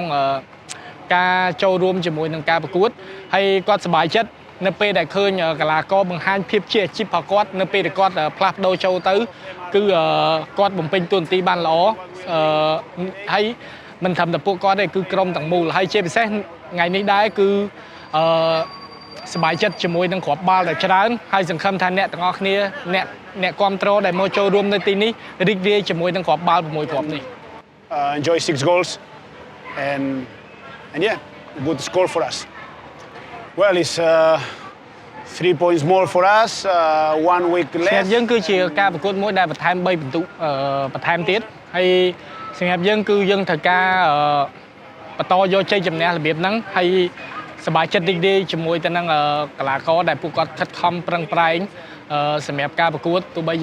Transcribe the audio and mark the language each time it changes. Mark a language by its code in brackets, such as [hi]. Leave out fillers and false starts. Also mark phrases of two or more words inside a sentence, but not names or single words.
[km] ការចូលរួមជាមួយនឹងការប្រកួតហើយគាត់សប្បាយចិត្តនៅពេលដែលឃើញកីឡាករបង្ហាញភាពជាអាជីពរបស់គាត់នៅពេលដែលគាត់ផ្លាស់ប្ដូរចូលទៅគឺគាត់បំពេញតួនាទីបានល្អហើយមិនត្រឹមតែពួកគាត់ទេគឺក្រុមទាំងមូលហើយជាពិសេសថ្ងៃនេះដែរគឺសប្បាយចិត្តជាមួយនឹងគ្រាប់បាល់ដែលច្រើនហើយសង្ឃឹមថាអ្នកទាំងអស់គ្នាអ្នកគ្រប់គ្រងដែលមកចូលរួមនៅទីនេះរីករាយជាមួយនឹងគ្រាប់បាល់6គ្រាប់នេះ [en] enjoy 6 goals and yeah, good score for us. Well, it's 3 points more for us, 1 week less. [km] យើងគឺជាការប្រកួតមួយដែលបន្ថែម3ពិន្ទុបន្ថែមទៀតហើយសម្រាប់យើងគឺយើងត្រូវការបន្តយកជ័យជំនះរបៀបហ្នឹងហើយសប្បាយចិត្តរីករាយជាមួយទៅនឹងកីឡាករដែលពួកគាត់ខិតខំប្រឹងប្រែងសម្រាប់ការប្រកួតទោះបី